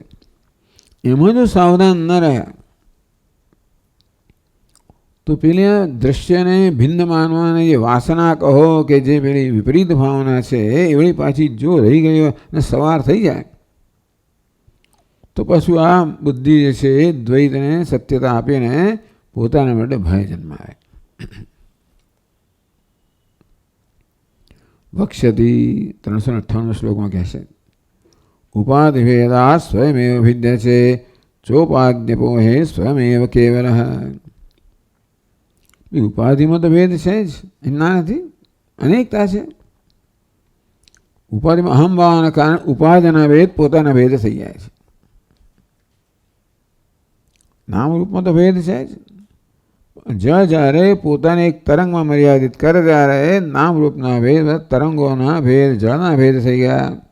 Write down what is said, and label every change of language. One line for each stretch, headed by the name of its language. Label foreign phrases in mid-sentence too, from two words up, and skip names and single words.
Gujarati: એમાં જો સાવધાન ન રહ્યા તો પેલી દ્રશ્યને ભિન્ન માનવાની જે વાસના કહો કે જે પેલી વિપરીત ભાવના છે એવડી પાછી જો રહી ગઈ હોય અને સવાર થઈ જાય તો પછી આ બુદ્ધિ જે છે એ દ્વૈતને સત્યતા આપીને પોતાના માટે ભય જન્માવે. વક્ષ્યતિ 398 શ્લોકમાં કહે છે,
Sanskrit: उपाधिभेदात् स्वयमेव भिद्यते चोपाद्यपो हे स्वयमेव केवलः।
Gujarati: ઉપાધિમાં તો ભેદ છે જ, એમના નથી, અનેકતા છે. ઉપાધિમાં અહમ ભાવના કારણે ઉપાધિના ભેદ પોતાના ભેદ થઈ જાય છે. નામરૂપમાં તો ભેદ છે જ. જ્યારે પોતાને એક તરંગમાં મર્યાદિત કરે ત્યારે નામરૂપના ભેદ, તરંગોના ભેદ, જળના ભેદ થઈ ગયા.